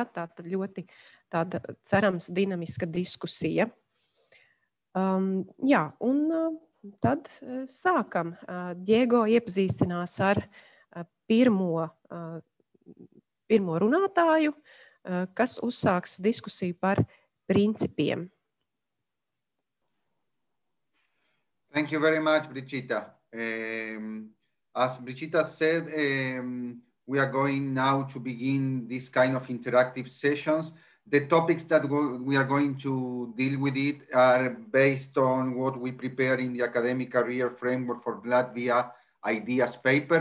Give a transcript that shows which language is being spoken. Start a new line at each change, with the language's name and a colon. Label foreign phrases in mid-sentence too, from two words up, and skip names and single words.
Latvian: Tātad ļoti tāda cerams dinamiska diskusija. Jā, un tad sākam. Diego iepazīstinās ar pirmo runātāju, kas uzsāks diskusiju par principiem.
English: Thank you very much, Brigitta. As Brigitta said, we are going now to begin this kind of interactive sessions. The topics that we are going to deal with it are based on what we prepare in the Academic Career Framework for Latvia Ideas paper.